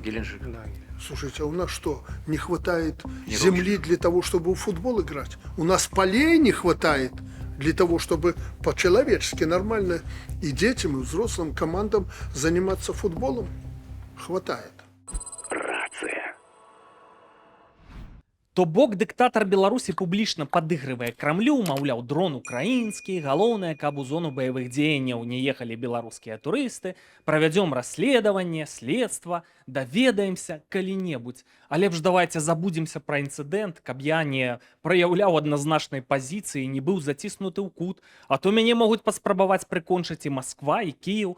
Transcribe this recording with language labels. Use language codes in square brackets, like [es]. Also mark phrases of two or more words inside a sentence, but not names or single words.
[ru] Слушайте, а у нас что, не хватает земли для того, чтобы в футбол играть? У нас полей не хватает для того, чтобы по-человечески нормально и детям, и взрослым командам заниматься футболом? Хватает. [be] То бок дыктатар Беларусі публічна падыгрывае Крамлю, маўляў, дрон украінскі, галоўнае, каб у зону баявых дзеянняў не ехалі беларускія турысты, правядзём расследаванне, следства, даведаемся калі-небудзь. А лепш давайте забудземся пра інцыдэнт, каб я не праяўляў адназначнай пазіцыі, не быў заціснуты ў кут, а то мяне могуць паспрабаваць прыкончыць і Масква, і Кіеў.